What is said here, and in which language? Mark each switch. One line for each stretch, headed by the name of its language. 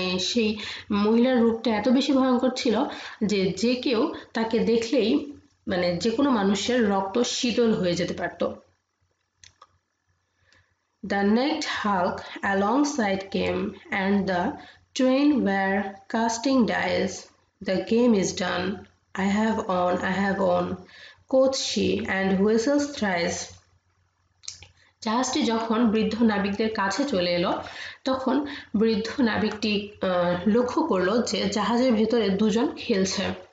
Bangla: সেই মহিলার রূপটা এত বেশি ভয়ঙ্কর ছিল যে যে কেউ তাকে দেখলেই মানে যে কোনো মানুষের রক্ত শীতল হয়ে যেতে পারত।
English: The necked Hulk alongside came, and the twain were casting dice. The game is done. I have won, quoth she, and whistles thrice.
Bangla: জাহাজটি যখন বৃদ্ধ নাবিকদের কাছে চলে এলো, তখন বৃদ্ধ নাবিকটি লক্ষ্য করলো যে জাহাজের ভেতরে দুজন খেলছে।